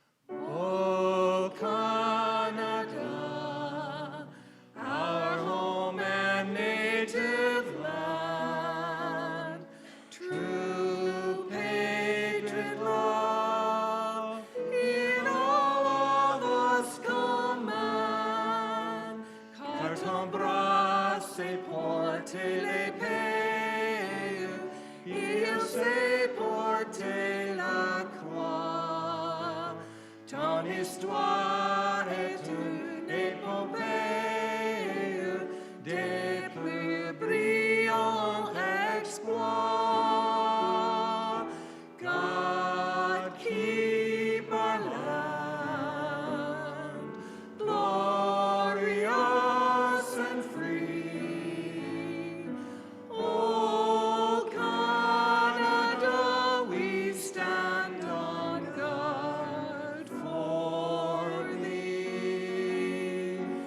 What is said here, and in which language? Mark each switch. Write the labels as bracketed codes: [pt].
[en] O Canada, our home and native land, true patriot love in all of us command. [fr] Car ton bras se porte l'épée, il sait porter la croix. Ton histoire est une épopée des plus brillants exploits. [en] God keep our land glorious and free. Oh, Canada, we stand on guard for thee.